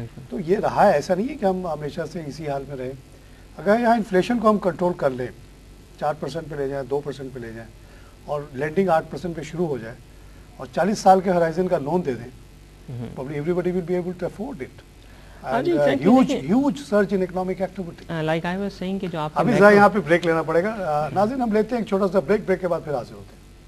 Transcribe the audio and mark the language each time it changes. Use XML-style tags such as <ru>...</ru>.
<ur>تو یہ رہا ہے, ایسا نہیں ہے کہ ہم ہمیشہ سے اسی حال میں رہیں. اگر یہاں انفلیشن کو ہم کنٹرول کر لیں, 4% پہ لے جائیں, 2% پہ لے جائیں, اور لینڈنگ 8% پہ شروع ہو جائے, اور 40 سال کے ہرائزن کا لون دے دیں,</ur> <en>probably everybody will be able to afford it. And huge surge in economic activity. Like I was saying</en> <ur>کہ جو آپ ابھی ذرا یہاں پہ بریک لینا پڑے گا. ناظرین ہم لیتے ہیں ایک چھوٹا سا بریک, بریک کے بعد پھر حاضر ہوتے ہیں.</ur>